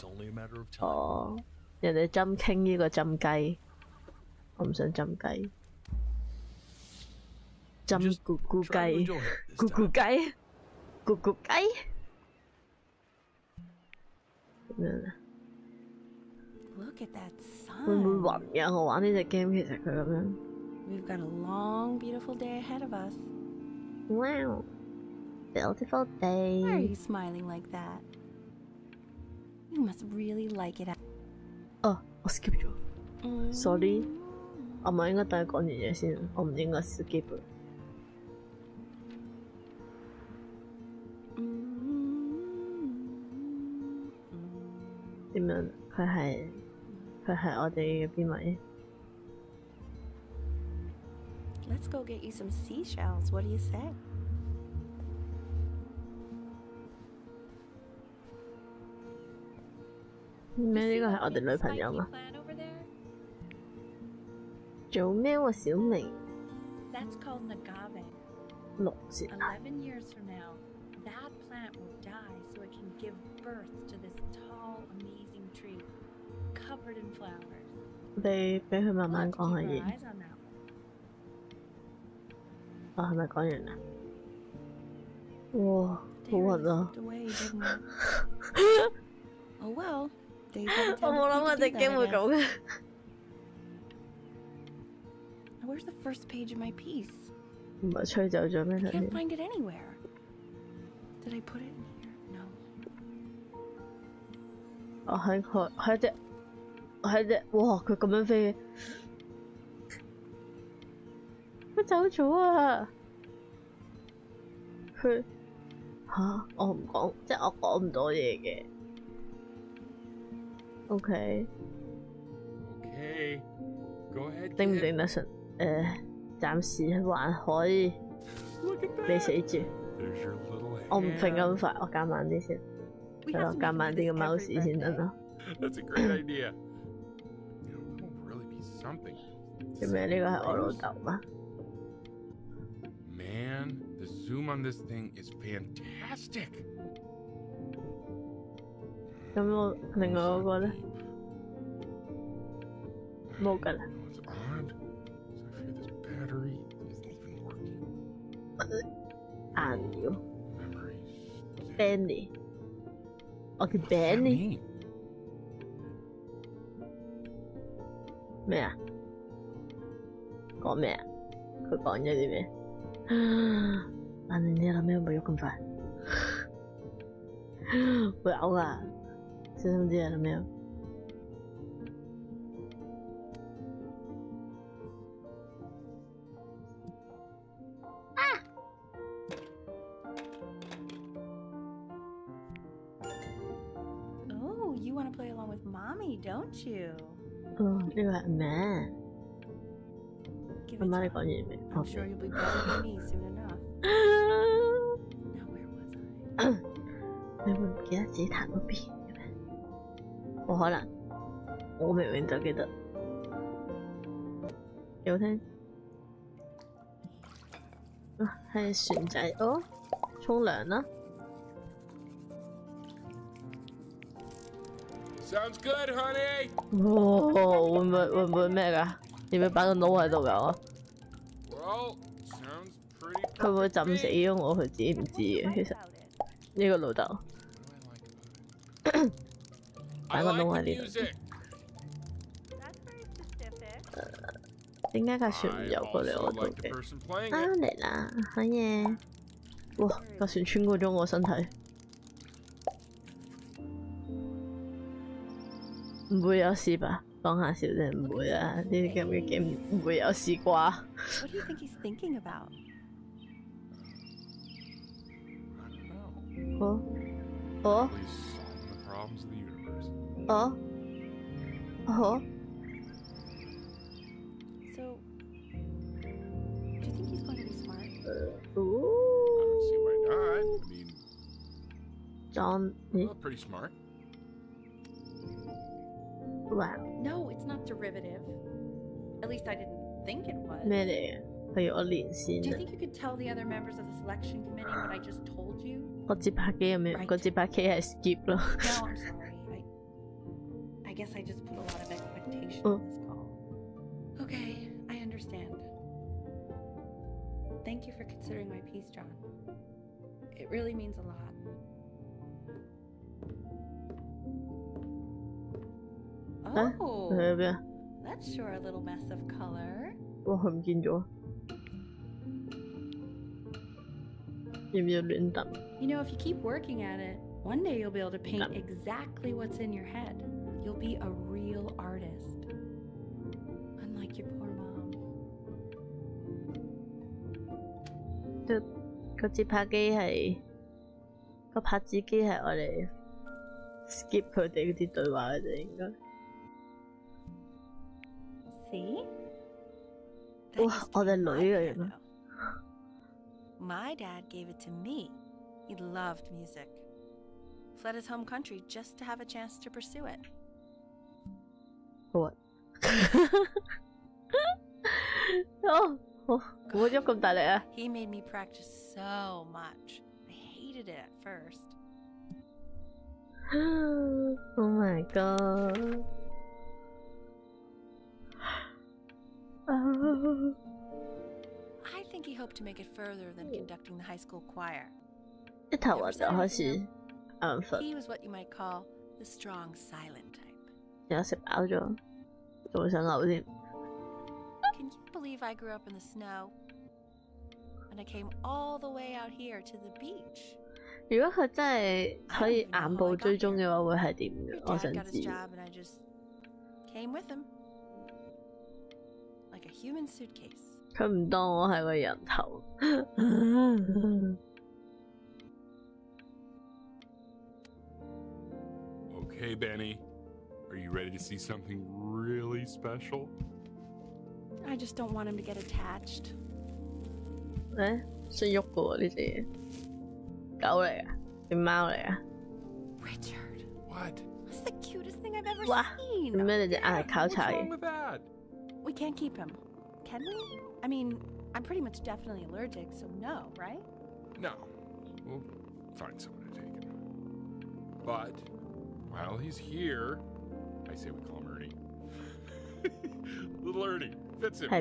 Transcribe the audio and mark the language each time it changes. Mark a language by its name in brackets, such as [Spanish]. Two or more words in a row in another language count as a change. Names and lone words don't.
[Cantonese] 哦，人哋針傾呢個針雞，我唔想針雞，針咕咕雞，咕咕雞，咕咕雞。點樣啊？會唔會暈嘅？我玩呢隻 game 其實佢咁樣。 [English] Wow！Beautiful day. Why are you smiling like that? You must really like it. [Cantonese] 哦，我 skip 咗，sorry，我咪應該等佢講完嘢先，我唔應該 skip。點樣？佢係我哋嘅邊位？ [English] Let's go get you some seashells. What do you say? [Cantonese] 咩？呢個係我哋女朋友嘛？做咩喎，小明 [English] ？That's called an agave. [Cantonese] 6 節啊！ [English] 11 years from now, that plant will die so it can give birth to this tall, amazing tree, covered in flowers. [Cantonese] 俾佢慢慢講下嘢。 哦，係咪講完啦？哇，好暈啊！ [English] Oh well. [Cantonese] 我冇諗過隻 game 會咁嘅。 [English] Where's the first page of my piece? [Cantonese] 唔係吹走咗咩？ [English] Can't find it anywhere. Did I put it in here? No. [Cantonese] 我喺隻，哇！佢咁樣飛，佢走咗啊！佢我唔講，即係我講唔到嘢嘅。OK。 [English] Okay. Go ahead. [Cantonese] 頂唔頂得順？暫時還可以。你死住！我唔揈咁快，我減慢啲先。係咯，減慢啲個 mouse 先得咯。 [English] That's a great idea. It'll really be something. [Cantonese] 做咩？呢個係我老豆嘛 [English] Man, the zoom on this thing is fantastic. [Cantonese] 咁我另外嗰個咧冇㗎啦。 [English] It's odd. So I fear this battery isn't even working. [Cantonese] 硬咗。 [English] Memories. [Cantonese] Benny，我叫 Benny。咩啊？講咩啊？佢講咗啲咩？反正你諗咩冇喐咁快，會嘔噶，小心啲啊！諗咩？ [English] Oh, you want to play along with mommy, don't you? [Cantonese] 哦，呢個係阿媽。 [English] Give [Cantonese] 阿 [English] it [Cantonese] 媽，你 [English] time. [Cantonese] 講完未？ [English] I'm sure you'll be better than me soon enough. Now where was I? [Cantonese] 你會唔記得自己彈嗰邊嘅咩？冇可能，我明明就記得。幾好聽。啊，係船仔哦，沖涼啦。 [English] Sounds good, honey. [Cantonese] 會唔會咩㗎？要唔要擺個腦喺度㗎？ [English] Well, sounds pretty. [Cantonese] 佢會浸死咗我，佢自己唔知嘅。其實呢個老豆 [English] I [Cantonese] 擺個 [English] like [Cantonese] 腦 [English] the [Cantonese] 喺呢度。 [English] music. [Cantonese] 點解架船唔游過嚟我 [English] I [Cantonese] 度 [English] like the [Cantonese] 嘅？ [English] person playing [Cantonese] 啊 [English] it. [Cantonese] 嚟啦，好嘢！哇，架船穿過咗我身體。唔會有事吧？講下笑啫，唔會啊！呢啲咁嘅 game 唔會有事啩？ [English] What do you think he's thinking about? I don't know. [Cantonese] 哦哦 [English] Probably solving the problems of the universe. [Cantonese] 哦哦！ [English] So, do you think he's going to be smart? I don't see why not. I mean, [Cantonese] John，咦 [English] well, pretty smart. [Cantonese] 哇 [English] No, it's not derivative. At least I didn't think it was. [Cantonese] 咩嚟嘅？佢要我連線 [English] Do you [Cantonese] 啊！ [English] think you could tell the other members of the selection committee what I just told you? [Cantonese] 個節拍機入面，個節拍機係 skip 咯。 [English] No, I'm sorry. I guess I just put a lot of expectation on this call. Okay, I understand. Thank you for considering my piece, John. It really means a lot. Oh, [Cantonese] 佢喺邊啊？ [English] that's sure a little mess of color. [Cantonese] 哇！佢唔見咗，要唔要亂揼？ [English] You know, if you keep working at it, One day you'll be able to paint exactly what's in your head. You'll be a real artist. Unlike your poor mom. [Cantonese] 個節拍機係個拍子機係我哋 skip 佢哋嗰啲對話嘅啫，應該。 [English] See? [Cantonese] 哇！我哋女嘅樣。 [English] My dad gave it to me. He loved music. Fled his home country just to have a chance to pursue it. What? [Cantonese] 我喐咁大力啊 [English] He made me practice so much. I hated it at first. Oh my god. I think he hoped to make it further than conducting the high school choir. [Cantonese] 一頭暈就開始眼瞓， [English] He was what you might call the strong, silent type. [Cantonese] 有食飽咗，仲會想嘔添。 [English] Can you believe I grew up in the snow? And I came all the way out here to the beach. [Cantonese] 如果佢真係可以眼部追蹤嘅話，會係點 [English] Your [Cantonese] 嘅？我 [English] dad [Cantonese] 想 [English] got his [Cantonese] 知。 [English] job and I just came with him. Like a human suitcase. [Cantonese] 佢唔當我係個人頭。 [English] Okay, Benny. Are you ready to see something really special? I just don't want him to get attached. [Cantonese] 咧，識喐嘅喎呢隻嘢，狗嚟啊，定貓嚟啊？ [English] Richard, What? that's the cutest thing I've ever [Cantonese] 哇！ [English] seen. [Cantonese] 做咩你隻眼係交 [English] What's [Cantonese] 叉 [English] wrong [Cantonese] 嘅？ [English] with that? We can't keep him, can we? I mean, I'm pretty much definitely allergic, so no, right? No. We'll find someone to take him. But while he's here, I say we call him Ernie. Little Ernie fits him.